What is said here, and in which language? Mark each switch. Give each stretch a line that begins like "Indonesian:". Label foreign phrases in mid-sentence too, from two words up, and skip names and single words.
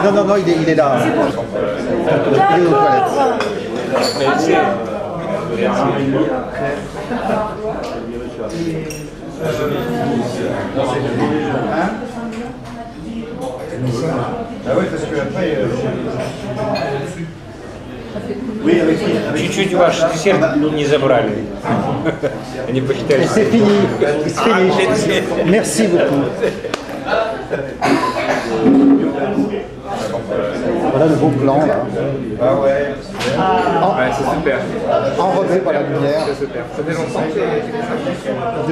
French: Non, non, non, il est là. C'est bon. D'accord. Ah oui, parce que après...
Russian: Чуть-чуть ваш десерт не забрали. Они посчитали.
French: C'est fini. C'est fini. Merci beaucoup. Voilà le beau plan là. Ah ouais. Ouais, c'est super. Enrobé par la lumière. C'est super. Ça fait longtemps que